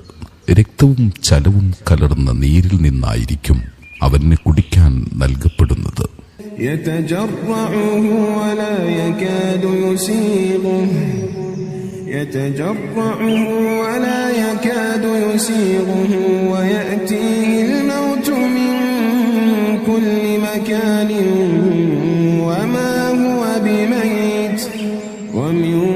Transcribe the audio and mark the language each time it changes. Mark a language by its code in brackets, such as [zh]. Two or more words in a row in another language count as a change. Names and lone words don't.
[ml] രക്തവും ചലവും കലർന്ന നീരിൽ നിന്നായിരിക്കും അവന് കുടിക്കാൻ നൽകപ്പെടുന്നത്. [ar] يتجرعه ولا يكاد يسيغه ويأتيه الموت من كل مكان وما هو بميت ومن